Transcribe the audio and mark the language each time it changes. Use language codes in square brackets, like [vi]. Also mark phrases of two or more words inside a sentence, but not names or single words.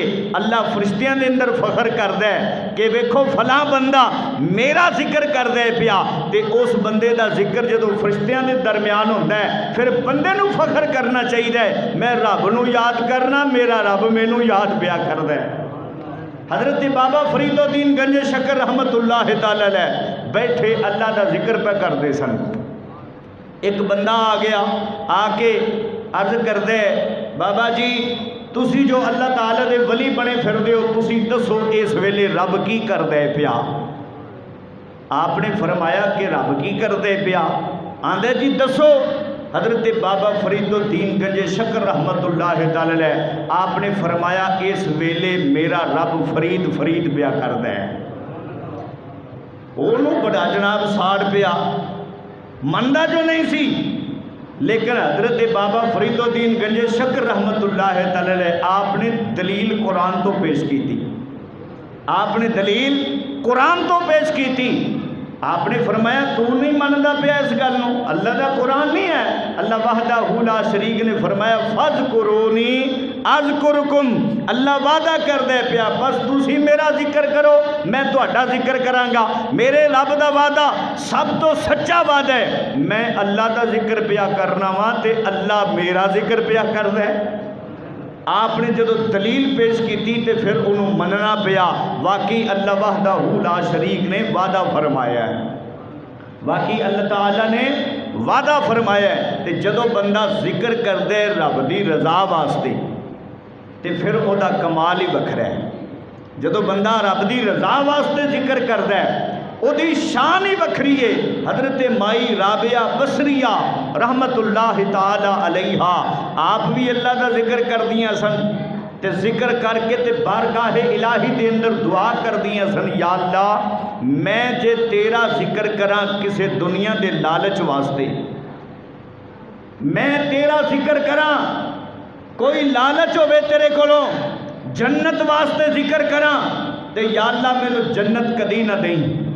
[pa] اللہ فرشتیاں دے اندر فخر کردا ہے کہ ویکھو فلاں بندہ میرا ذکر کردا ہے پیا. تے اس بندے دا ذکر جدوں فرشتیاں دے درمیان ہوندا ہے، پھر بندے نوں فخر کرنا چاہیے، میں رب نوں یاد کرنا، میرا رب مینوں یاد پیا کردا ہے. हज़रत बाबा फरीदुद्दीन गंज शकर [ar] رحمة الله تعالى عليه [pa] بیٹھے اللہ کا ذکر پے کرتے سن. ایک بندہ آ گیا، آکے عرض کردے، بابا جی تسی جو اللہ تعالیٰ دے ولی بنے پھردے ہو، تسی دسو اس ویلے رب کی کردا ہے پیا? آپنے فرمایا کہ رب کی کردے پیا? آندے جی دسو. हज़रत बाबा फरीदुद्दीन गंज शकर [ar] رحمة الله تعالى عليه [pa] آپنے فرمایا اس ویلے میرا رب فرید فرید پیا کردا ہے. اونوں بڑا جناب ساڑ پیا، منّدا جو نہیں سی، لیکن हज़रत बाबा फरीदुद्दीन गंज शकर [ar] رحمة الله تعالى عليه [pa] آپنے دلیل قرآن تو پیش کی تھی، آپنے دلیل قرآن تو پیش کی تھی آپنے فرمایا تو نہیں مانتا پیا اس گل نوں، اللہ کا قرآن نہیں ہے. [ar] الله وحده لا شريك [pa] نے فرمایا [ar] فاذكروني أذكركم, [pa] اللہ وعدہ کردا پیا بس تسی میرا ذکر کرو میں تہاڈا ذکر کراں گا. میرے رب دا وعدہ سب توں سچا وعدہ ہے. میں اللہ کا ذکر پیا کرنا واں تے اللہ میرا ذکر پیا کردا ہے. آپنے جو دلیل پیش کی تو پھر انہوں نے منّنا پیا. واقعی [ar] الله وحده لا شريك [pa] نے وعدہ فرمایا ہے، واقعی اللہ تعالیٰ نے وعدہ فرمایا ہے. [ur] تو جو بندہ ذکر کرتا ہے رب کی رضا واسطے تو پھر وہ کمال ہی وکھرا ہے. جو بندہ رب کی رضا واسطے ذکر کرتا ہے اس کی شان ہی وکھری ہے. [pa] हजरत माई राबिया बसरिया [ar] رحمة الله تعالى عليها [pa] آپ بھی اللہ کا ذکر کر دیاں سن، تو ذکر کر کے تو بارگاہ الٰہی کے اندر دعا کر دیاں سن، یا اللہ میں جے تیرا ذکر کراں کسی دنیا کے لالچ واسطے، میں تیرا ذکر کراں کوئی لالچ ہووے تیرے کولوں جنت واسطے ذکر کراں تو یا اللہ مینوں جنت کدی نا دیں.